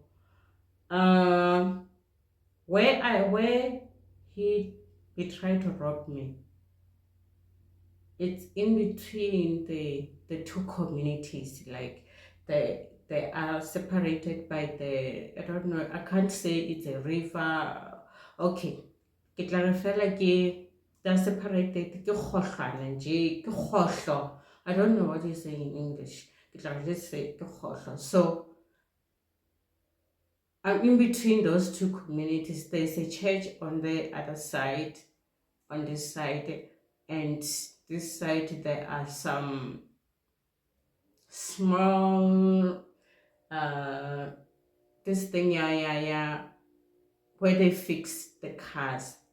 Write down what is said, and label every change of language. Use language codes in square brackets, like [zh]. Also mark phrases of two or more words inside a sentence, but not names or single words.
[en] Um, where he tried to rob me. It's in between the two communities. Like, they are separated by I don't know, I can't say it's a river. [nso] Okay, ke tla re fela [en] they're separated [nso] ke kgohlwana nje, ke kgohlo. [en] I don't know what you say in English. [nso] Ke tla re [en] just say [nso] ke kgohlo. [en] So I'm in between those two communities. There's a church on the other side, on this side, and this side there are some small uh this thing, yeah, where they fix the cars.